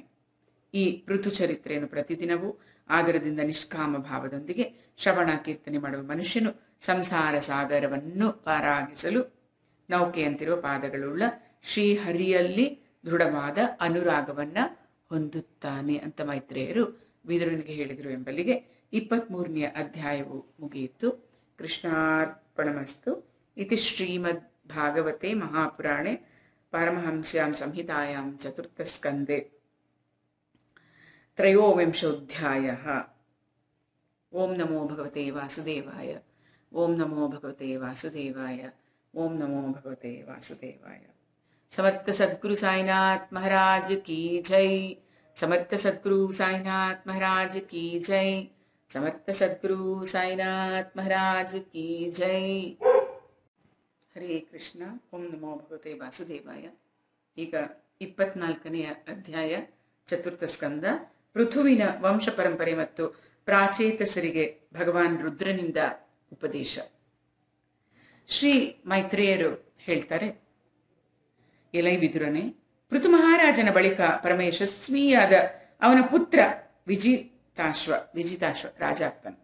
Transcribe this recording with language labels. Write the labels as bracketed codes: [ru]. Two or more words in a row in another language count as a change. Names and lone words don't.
[kn] ಈ ಪೃಥು ಚರಿತ್ರೆಯನ್ನು ಪ್ರತಿದಿನವೂ ಆದರದಿಂದ ನಿಷ್ಕಾಮ ಭಾವದೊಂದಿಗೆ ಶ್ರವಣ ಕೀರ್ತನೆ ಮಾಡುವ ಮನುಷ್ಯನು ಸಂಸಾರ ಸಾಗರವನ್ನು ಪಾರಾಗಿಸಲು ನೌಕೆಯಂತಿರುವ ಪಾದಗಳುಳ್ಳ ಶ್ರೀಹರಿಯಲ್ಲಿ ದೃಢವಾದ ಅನುರಾಗವನ್ನ ಹೊಂದುತ್ತಾನೆ ಅಂತ ಮೈತ್ರೇಯರು ವಿದುರನಿಗೆ ಹೇಳಿದರು ಎಂಬಲ್ಲಿಗೆ 23ನೇ ಅಧ್ಯಾಯವು ಮುಗಿಯಿತು. ಕೃಷ್ಣಾರ್ಪಣಮಸ್ತು. [sa] ಇತಿ ಶ್ರೀಮದ್ ಭಾಗವತೆ ಮಹಾಪುರಾಣೆ ಪಾರಮಹಂಸ್ಯಾಂ ಸಂಹಿತಾಯಾಂ ಚತುರ್ಥಸ್ಕಂದೆ ತ್ರಯೋವಿಂಶೋಧ್ಯಾಯಃ. ಓಂ ನಮೋ ಭಗವತೆ ವಾಸುದೇವಾಯ. ಓಂ ನಮೋ ಭಗವತೆ ವಾಸುದೇವಾಯ. ಓಂ ನಮೋ ಭಗವತೆ ವಾಸುದೇವಾಯ. [hi] समर्थ सद्गुरु साईनाथ महाराज की जय. समर्थ सद्गुरु साईनाथ महाराज की जय. समर्थ सद्गुरु साईनाथ महाराज की जय. [sa] ಹರೇ ಕೃಷ್ಣ. ಓಂ ನಮೋ ಭಗವತೆ ವಾಸುದೇವಾಯ. [kn] ಈಗ 24ನೇ ಅಧ್ಯಾಯ, ಚತುರ್ಥ ಸ್ಕಂದ. ಪೃಥುವಿನ ವಂಶ ಪರಂಪರೆ ಮತ್ತು ಪ್ರಾಚೇತಸರಿಗೆ ಭಗವಾನ್ ರುದ್ರನಿಂದ ಉಪದೇಶ. ಶ್ರೀ ಮೈತ್ರೇಯರು ಹೇಳ್ತಾರೆ, ಎಲೈ ವಿದುರನೇ, ಪೃಥು ಮಹಾರಾಜನ ಬಳಿಕ ಪರಮ ಯಶಸ್ವಿಯಾದ ಅವನ ಪುತ್ರ ವಿಜಿತಾಶ್ವ ರಾಜ ಆಗ್ತಾನೆ.